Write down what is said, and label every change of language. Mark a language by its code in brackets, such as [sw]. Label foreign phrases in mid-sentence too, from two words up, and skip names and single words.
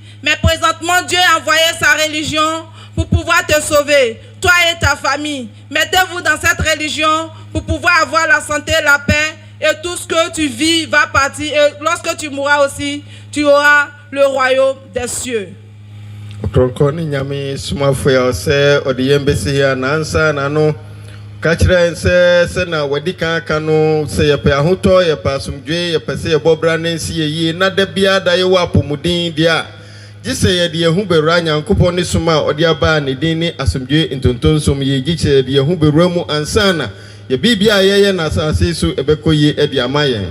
[fr] Mais présentement, Dieu a envoyé sa religion pour pouvoir te sauver. Toi et ta famille, mettez-vous dans cette religion pour pouvoir avoir la santé, la paix, et tout ce que tu vis va partir. Et lorsque tu mourras aussi, tu auras le royaume des cieux. [ak] Ɔkrɔnkrɔnyi Nyame Somafo ya ɔsɛ ɔde yɛn bɛsi ya nansa nano ka kyerɛ sɛ na wadi kan aka no sɛ yɛpɛ ahotɔ yɛpɛ asomdwe yɛpɛ sɛ yɛbɔ bra ne nsi yɛyie na da biara da yɛwɔ apɔmuden deɛ a gye sɛ yɛde yɛho bɛwura Nyankopɔn ne som a ɔde abaa ne din ne asomdwe ntontonsom yɛgye kyerɛ yɛde yɛho bɛwura mu ansa na yɛbiribia a yɛyɛ na asase so ɛbɛkɔ yie ɛde ama yɛn.